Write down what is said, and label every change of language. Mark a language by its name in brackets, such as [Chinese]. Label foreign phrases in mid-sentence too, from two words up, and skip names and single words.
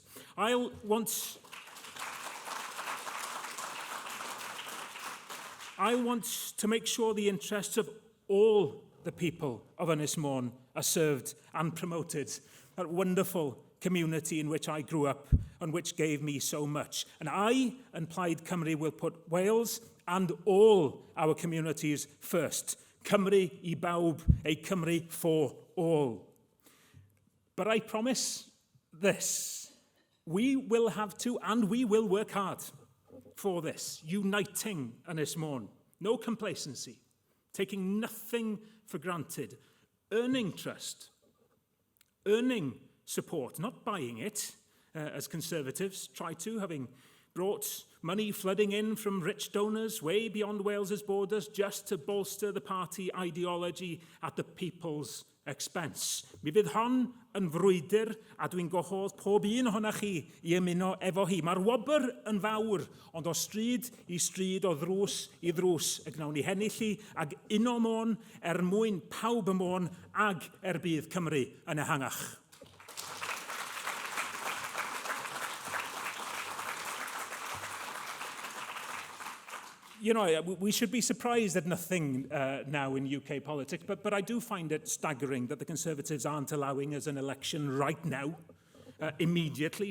[English] I want to make sure the interests of all the people of Ynys Mon are served and promoted. That wonderful community in which I grew up and which gave me so much. And I and Plaid Cymru will put Wales and all our communities first. [Welsh] Cymru I bawb, a Cymru [English] for all. But I promise this. We will have to and we will work hard for this, uniting Ynys Mon. No complacency, taking nothing for granted, earning trust, earning support, not buying it, as Conservatives try to, having brought money flooding in from rich donors way beyond Wales's borders just to bolster the party ideology at the people's expense. [Welsh] Mi fydd hon yn frwydr a dwi'n gwahodd pob un ohonoch chi i ymuno efo hi. Mae'r wobr yn fawr, ond o stryd i stryd, o ddrws i ddrws, y gnawn ni hennill hi ag uno Mon mwyn pawb y Mon ag bydd Cymru yn ehangach. [English] You know, we should be surprised at nothing now in UK politics, but I do find it staggering that the Conservatives aren't allowing us an election right now, immediately.